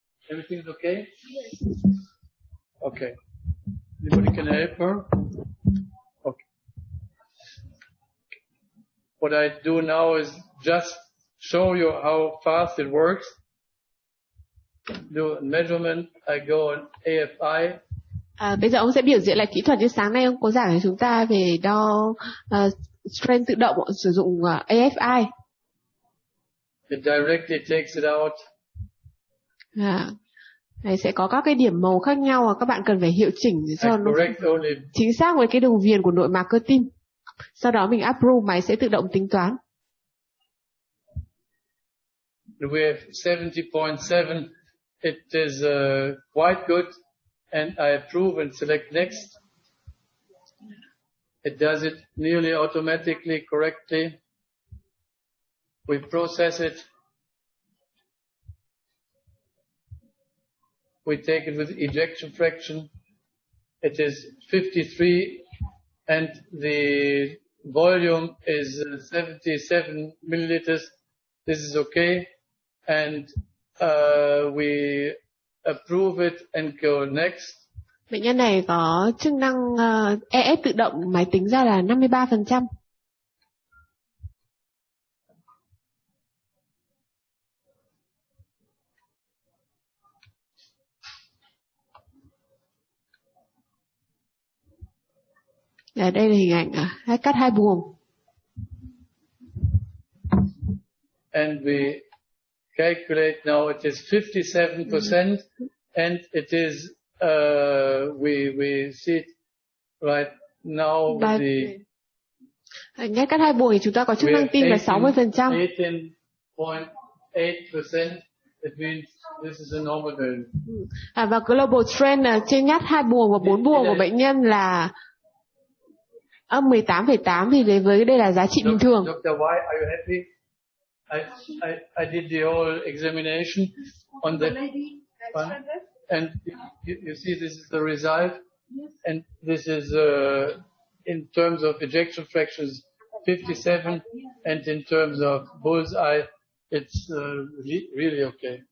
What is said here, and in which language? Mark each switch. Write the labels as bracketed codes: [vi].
[en] Everything's okay? Yes. Okay. Anybody can help her? Okay. What I do now is just show you how fast it works. Do measurement. I go on AFI. [vi] Bây giờ ông sẽ biểu diễn lại kỹ thuật như sáng nay ông có giảng cho chúng ta về đo strain tự động sử dụng AFI. [en] It directly takes it out. [vi] Này sẽ có các cái điểm màu khác nhau và các bạn cần phải hiệu chỉnh để cho nó chính xác với cái đường viền của nội mạc cơ tim. Sau đó mình approve, máy sẽ tự động tính toán. [en] We have 70.7. It is quite good, and I approve and select next. It does it nearly automatically, correctly. We process it. We take it with ejection fraction. It is 53, and the volume is 77 milliliters. This is okay, and we approve it and go next. [vi] Bệnh nhân này có chức năng EF tự động, máy tính ra là 53%. Đây là hình ảnh cắt hai buồng. [en] And we calculate now it is 57%, and it is we see it right now with the [vi] ngay cắt hai buồng thì chúng ta có chức năng tim là 60%. [en] 18.8%. It means this is a normal value. [vi] Và global strain trên nhát hai buồng và 4 buồng của bệnh nhân là âm 18,8 thì với đây là giá trị bình thường. [en] Dr. Why, are you happy? I did the whole examination on that one, and you see this is the result, and this is in terms of ejection fractions 57, and in terms of bullseye it's really okay.